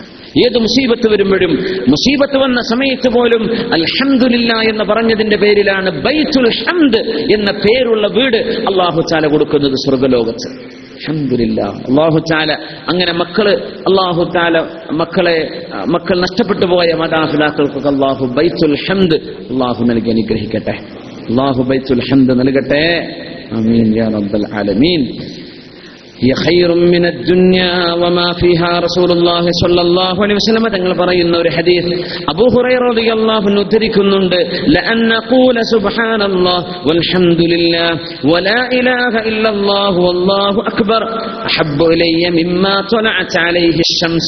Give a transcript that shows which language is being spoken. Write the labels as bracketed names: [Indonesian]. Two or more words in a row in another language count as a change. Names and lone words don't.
[Malayalam] ഏത് മുസീബത്ത് വരുമ്പോഴും, മുസീബത്ത് വന്ന സമയത്ത് പോലും [Arabic] الحمد لله [Malayalam] എന്ന് പറഞ്ഞതിന്റെ പേരിലാണ് ബൈത്തുൽ ഹംദ് എന്ന പേരുള്ള വീട് [Arabic] الله تعالى [Malayalam] കൊടുക്കുന്നത് സ്വർഗ്ഗലോകത്ത്. [Arabic] الحمد لله. الله تعالى [Malayalam] അങ്ങനെ മക്കൾ നഷ്ടപ്പെട്ടു പോയ മാതാപിതാക്കൾക്കൊക്കെ അല്ലാഹു ബൈത്തുൽ ഹംദ് അല്ലാഹു നൽകി അനുഗ്രഹിക്കട്ടെ. അല്ലാഹു ബൈത്തുൽ ഹംദ് നൽകട്ടെ. [Arabic] آمين يا رب العالمين. هي خير من الدنيا وما فيها. [Malayalam] റസൂലുള്ളാഹി [Arabic] صلى الله عليه وسلم [Malayalam] തങ്ങൾ പറയുന്ന ഒരു ഹദീസ് അബൂ ഹുറൈറ [Arabic] رضي الله عنه [Malayalam] ഉദ്ധരിക്കുന്നുണ്ട്. [Arabic] لأن أقول سبحان الله والحمد لله ولا إله إلا الله والله أكبر أحب إلي مما طلعت عليه الشمس.